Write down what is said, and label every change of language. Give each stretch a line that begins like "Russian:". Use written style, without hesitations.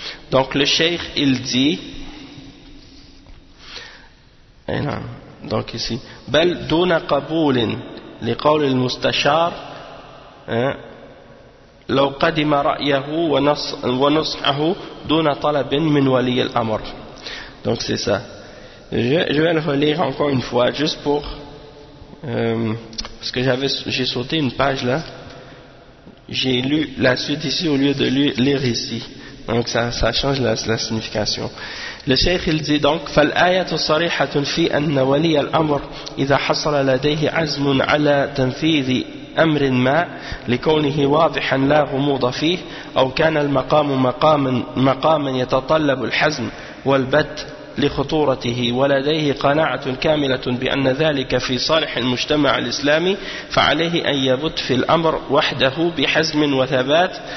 French: Donc le cheikh il dit, donc ici,
Arabic: بل دون قبول لقول المستشار لو قدم رأيه ونصحه دون طلب من ولي الأمر.
French: Donc c'est ça. Je vais le relire encore une fois, juste pour parce que j'ai sauté une page là. J'ai lu la suite ici au lieu de lire ici. Donc ça change la signification. Le cheikh il dit donc:
Arabic: فالآية صريحة في أن ولي الأمر إذا حصل لديه عزم على تنفيذ أمر ما لكونه واضحا لا غموض فيه أو كان المقام مقاما يتطلب الحزم والبت لخطورته ولديه قناعة كاملة بأن ذلك في صالح المجتمع الإسلامي فعليه أن يبت في الأمر وحده بحزم وثبات